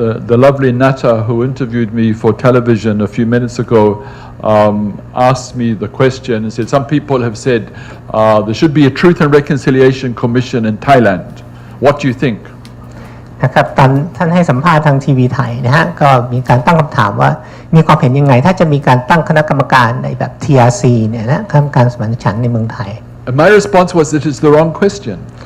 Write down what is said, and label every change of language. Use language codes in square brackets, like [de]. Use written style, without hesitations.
[en] The lovely Nata who interviewed me for television a few minutes ago asked me the question and said, some people have said there should be a Truth and Reconciliation Commission in Thailand. What do you think? [th] นะครับตอนท่านให้สัมภาษณ์ทางทีวีไทยนะฮะก็มีการตั้งคำถามว่ามีความเห็นยังไงถ้าจะมีการตั้งคณะกรรมการในแบบ TRC เนี่ยนะคณะกรรมการสมานฉันท์ในเมืองไทย [en] And my response was that it's the wrong question.